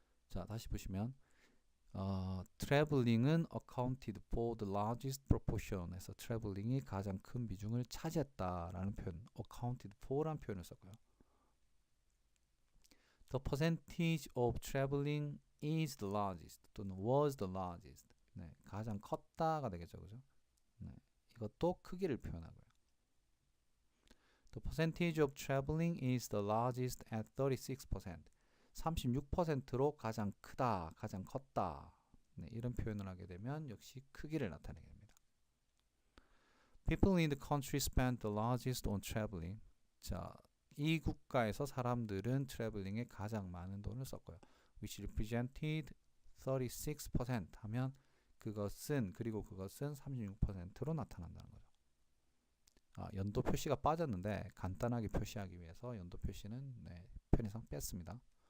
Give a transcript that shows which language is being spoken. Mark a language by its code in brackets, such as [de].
[ko] 자, 다시 보시면 traveling은 [en] accounted for the largest proportion [ko] 에서 traveling이 가장 큰 비중을 차지했다라는 표현, accounted for라는 표현을 썼고요. [en] The percentage of traveling is the largest [ko] 또는 [en] was the largest. [ko] 네, 가장 컸다가 되겠죠, 그죠? 네, 이것도 크기를 표현하고요. [en] The percentage of traveling is the largest at 36%. [ko] 36%로 가장 크다, 가장 컸다. 네, 이런 표현을 하게 되면 역시 크기를 나타내게 됩니다. [en] People in the country spend the largest on traveling. [ko] 자, 이 국가에서 사람들은 트래블링에 가장 많은 돈을 썼고요. [en] Which represented [ko] 36% 하면 그것은 36%로 나타난다는 거죠. 연도 표시가 빠졌는데 간단하게 표시하기 위해서 연도 표시는 네, 편의상 뺐습니다.